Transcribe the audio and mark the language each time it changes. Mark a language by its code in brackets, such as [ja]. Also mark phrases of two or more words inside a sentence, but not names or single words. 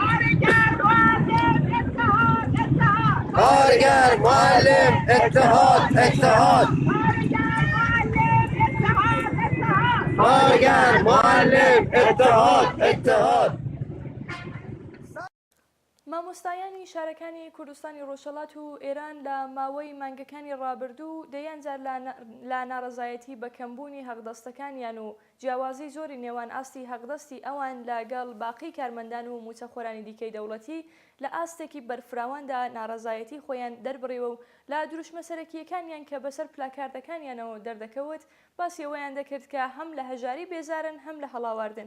[fa] کارگر معلم اتحاد اتحاد. کارگر معلم اتحاد اتحاد. [ckb] مامۆستایانی شارەکانی کوردستانی ڕۆژهەڵات و ئێران لە ماوەی مانگەکانی ڕابردوو دەیانجار لە ناڕەزایەتی بە کەمبوونی هەقدەستەکانیان و جیاوازی زۆری نێوان ئاستی هەقدەستی ئەوان لەگەڵ باقی کارمەندان و موچەخۆرانی دیکەی دەوڵەتی لە ئاستێکی بەرفراواندا ناڕەزایەتی خۆیان دەربڕێوە و لە دروشمە سەرەکیەکانیان کە بەسەر پلاکاردەکانیانەوە دەردەکەوت باسی ئەوەیان دەکرد کە هەم لە هەژاری بێزارن هەم لە هەڵاواردن.